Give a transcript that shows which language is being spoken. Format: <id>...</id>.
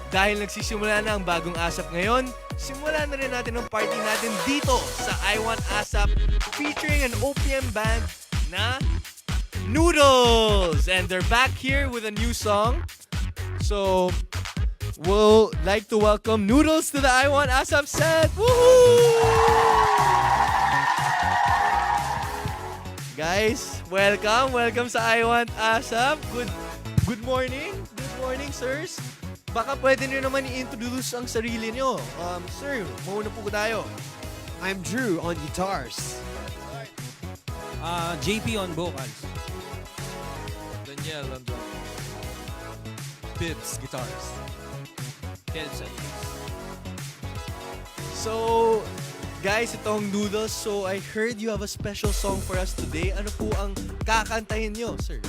<tl>dahil nagsisimula na ang bagong ASAP ngayon, simulan na rin natin ang party natin dito sa I Want ASAP</tl> <en>featuring an OPM band</en> <tl>na Noodles.</tl> <en>And they're back here with a new song. So, we'll like to welcome Noodles to the I Want ASAP set. Woohoo!</en> <tl>Guys, welcome sa I Want ASAP.</tl> <en>Good morning. Good morning, sirs.</en> <tl>Baka pwede nyo naman i-introduce ang sarili nyo. Sir, mauna po tayo.</tl> <en>I'm Drew on guitars. JP on vocals. Daniel on drums. Bibs guitars. Kelson.</en> <tl>So, guys, itong Noodles.</tl> <en>So, I heard you have a special song for us today.</en> <tl>Ano po ang kakantahin nyo, sir?</tl>